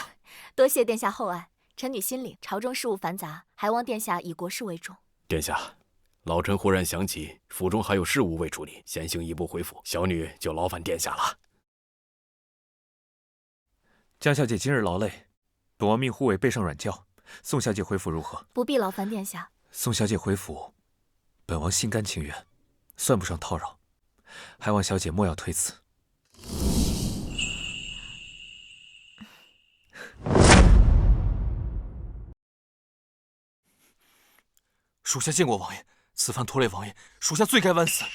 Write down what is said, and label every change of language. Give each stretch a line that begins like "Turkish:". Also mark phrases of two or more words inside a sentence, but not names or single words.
Chinese: 多謝殿下厚愛，臣女心領。朝中事務繁雜，還望殿下以國事為重。殿下，老臣忽然想起府中還有事務未處理，先行一步回府，小女就勞煩殿下了。江小姐今日勞累，本王命護衛備上軟轎，送小姐回府如何？不必勞煩殿下。送小姐回府，本王心甘情願，算不上叨擾。还望小姐莫要推辞。属下见过王爷，此番拖累王爷，属下罪该万死。